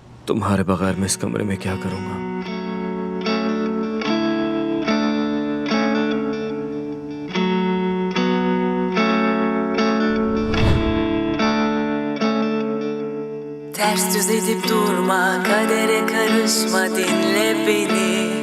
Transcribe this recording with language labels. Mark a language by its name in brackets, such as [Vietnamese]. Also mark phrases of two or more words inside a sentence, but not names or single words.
[Hindi] तुम्हारे बगैर मैं इस कमरे में क्या करूंगा? [Turkish] Ters düz edip durma, kadere karışma, dinle beni.